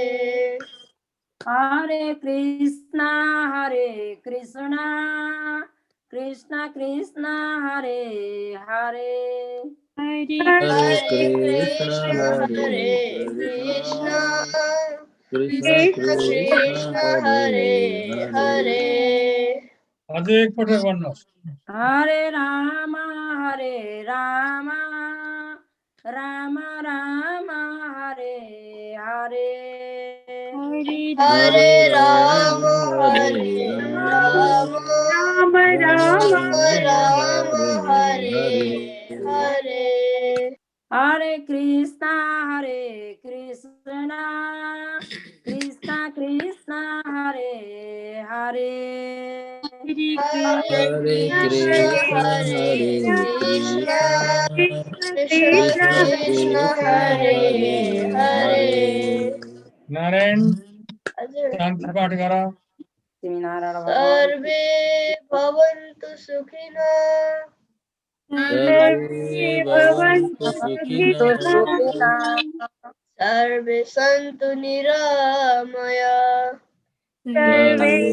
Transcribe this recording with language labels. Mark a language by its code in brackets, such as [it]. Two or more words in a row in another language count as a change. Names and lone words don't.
[sa] हरे कृष्ण कृष्ण कृष्ण हरे हरे हरे हरे कृष्ण कृष्ण कृष्ण हरे हरे [ne] अझै एक पटक भन्नुहोस्। [sa] हरे राम राम राम हरे हरे हरे राम राम राम राम हरे हरे हरे कृष्ण कृष्ण कृष्ण हरे हरे हरे कृष्ण कृष्ण कृष्ण हरे हरे [ne] नारायण शान्ति पाठ गर। [sa] सर्वे भवन्तु सुखिनः सर्वे भवन्तु सुखिनः सर्वे सन्तु निरामया सर्वे